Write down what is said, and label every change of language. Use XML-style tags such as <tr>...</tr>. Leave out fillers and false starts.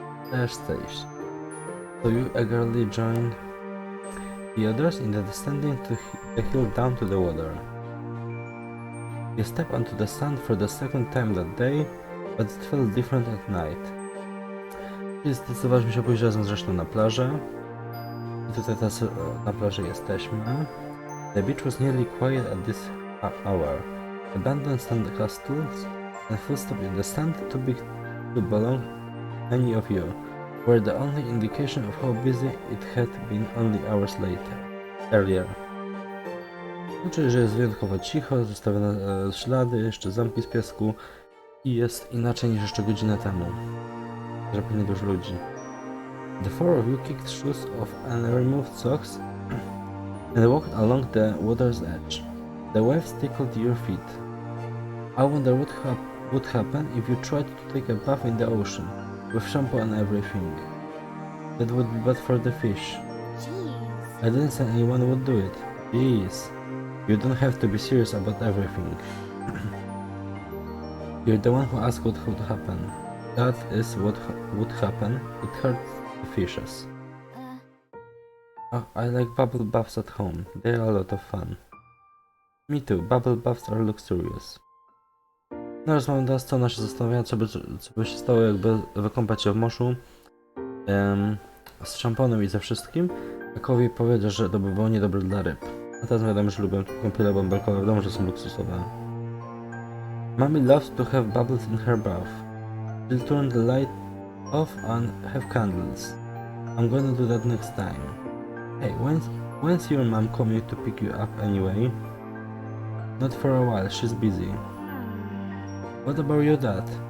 <en>There's stage. So you eagerly joined the others in the descending to the hill down to the water. You stepped onto the sand for the second time that day, but it felt different at night.</en> <pl>Zdecydowaliśmy się pójść razem zresztą na plażę. I tutaj teraz na plaży jesteśmy.</pl> <en>The beach was nearly quiet at this hour. Abandoned sand castles and footsteps in the sand, too big to belong any of you, were the only indication of how busy it had been only hours earlier.</en> <pl>Znaczy, że jest wyjątkowo cicho, zostawione ślady, jeszcze zamki z piasku i jest inaczej niż jeszcze godzinę temu. że pewnie dużo ludzi.</pl> <en>The four of you kicked shoes off and removed socks and walked along the water's edge. The waves tickled your feet. I wonder what would happen if you tried to take a bath in the ocean, with shampoo and everything. That would be bad for the fish. Jeez. I didn't say anyone would do it. Jeez. You don't have to be serious about everything. You're the one who asked what would happen. That is what would happen. It hurts the fishes. Oh, I like bubble baths at home. They are a lot of fun. Me too. Bubble baths are luxurious.</en> <pl>No, rozmawiam teraz, co ona się zastanawia, co by się stało, jakby wykąpać się w morzu z szamponem i ze wszystkim. Takowi powiedział, że to by było niedobre dla ryb. A teraz wiadomo, że lubię kąpiele bąbelkowe, wiadomo, że są luksusowe.</pl> <en>Mommy loves to have bubbles in her bath. She'll turn the light off and have candles. I'm gonna do that next time. Hey, when's your mom coming to pick you up anyway? Not for a while, she's busy. What about your dad?</en>